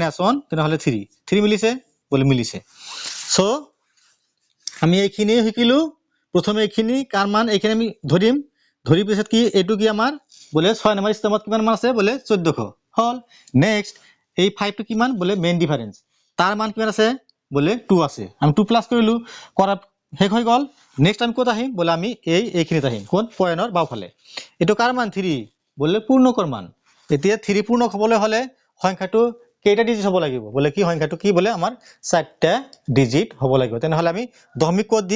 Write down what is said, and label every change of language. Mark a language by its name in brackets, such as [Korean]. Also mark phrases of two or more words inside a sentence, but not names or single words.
[Assamese] 1 তেনেহলে 3 মিলিছে বলে মিলিছে সো আমি এইখিনি শিকিলো প্ৰথমে এইখিনি কাৰ মান এইখিনি আমি ধৰি পিছত কি এটো কি আমাৰ বলে 6 নম্বৰ স্তম্ভত কিমান মান আছে বলে 1400 হল নেক্সট এই 5 টো কিমান বলে [English] main difference [Assamese] তাৰ মান কিমান আছে বলে 2 আছে আমি 2 প্লাস কৰিলো কৰা শেষ হৈ গল নেক্সট আমি ক'ত আহিম বলে আমি এইখিনিত আহিম কোন পয়েন্টৰ বাওফালে এটো কাৰ মান 3 বলে পূৰ্ণকৰ মান এতিয়া 3 পূৰ্ণক হ'বলৈ হলে সংখ্যাটো কেইটা ডিজিট হ'ব লাগিব বলে কি সংখ্যাটো কি বলে আমাৰ 4টা ডিজিট হ'ব লাগিব তেনেহলে আমি দশমিক